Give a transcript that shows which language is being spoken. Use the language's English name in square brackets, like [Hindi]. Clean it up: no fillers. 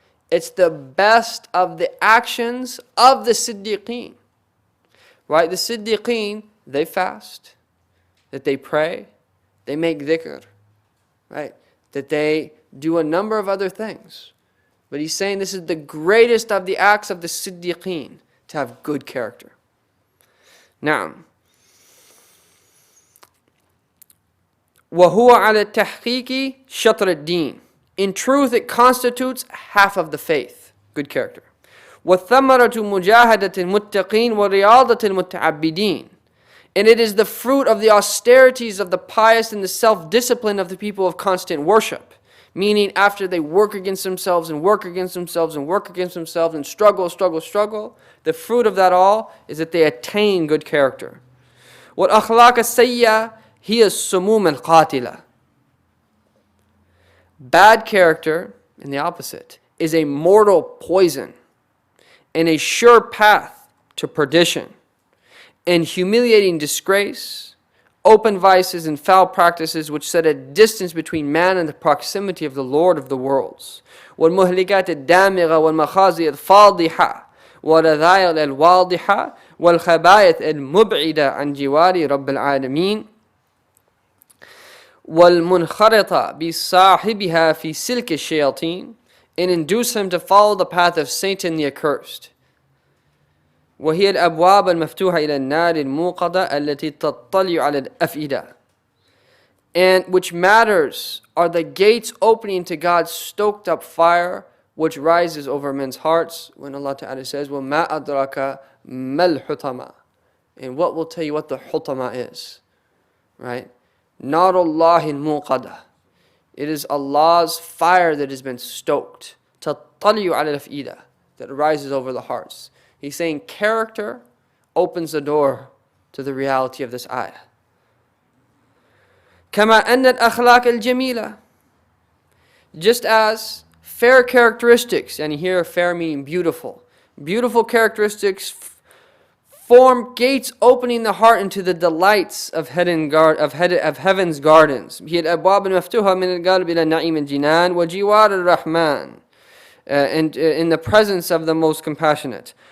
[English] It's the best of the actions of the Siddiqeen. Right? The Siddiqeen, they fast, that they pray, they make dhikr, right? That they do a number of other things. But he's saying this is the greatest of the acts of the Siddiqeen, to have good character. Now, [Arabic] وَهُوَ عَلَى التَّحْقِيقِ شَطْرَ الدِّينِ. [English] In truth, it constitutes half of the faith, good character. [Arabic] وَالثَّمَرَةُ مُجَاهَدَةِ الْمُتَّقِينَ وَرِيَاضَةِ الْمُتَعَبِّدِينَ. [English] And it is the fruit of the austerities of the pious and the self-discipline of the people of constant worship. Meaning, after they work against themselves and work against themselves and work against themselves and struggle, the fruit of that all is that they attain good character. [Arabic] وَالْأَخْلَاقَ السَّيِّئَةِ هِيَ السُّمُومَ الْقَاتِلَةِ. [English] Bad character, and the opposite, is a mortal poison and a sure path to perdition, and humiliating disgrace, open vices and foul practices which set a distance between man and the proximity of the Lord of the worlds. [Arabic] وَالْمُهْلِكَاتِ الدَّامِغَةِ وَالْمَخَازِيَ الْفَاضِحَةِ وَالرَّذَائِلِ الْوَاضِحَةِ وَالْخَبَائِثِ الْمُبْعِدَةِ عَنْ جِوَارِ رَبِّ الْعَالَمِينَ وَالْمُنْخَرِطَةِ بِصَاحِبِهَا فِي سِلْكِ الشَّيَاطِينِ, [English] and induce him to follow the path of Satan the accursed. [Arabic] وهي الأبواب المفتوحة إلى النار الموقدة التي تطلع على الأفئدة. [English] And which matters are the gates opening to God's stoked up fire which rises over men's hearts, when Allah Ta'ala says, [Arabic] وَمَا أَدْرَكَ مَا الْحُطَمَةِ. [English] And what will tell you what the hutama is. Right? [Arabic] نَارُ اللَّهِ الْمُوقَدَةِ. [English] It is Allah's fire that has been stoked. [Arabic] تَطَّلِعُ عَلَى الْأَفْئِدَةِ. [English] That rises over the hearts. He's saying character opens the door to the reality of this ayah. [Arabic] كَمَا أَنَّ الْأَخْلَاقَ الْجَمِيلَةِ. [English] Just as fair characteristics, and here fair meaning beautiful. Beautiful characteristics form gates opening the heart into the delights of heaven's gardens. [Arabic] هي الأبواب المفتوحة من القلب إلى نعيم الجنان وجوار الرحمن. [English] And in the presence of the most compassionate.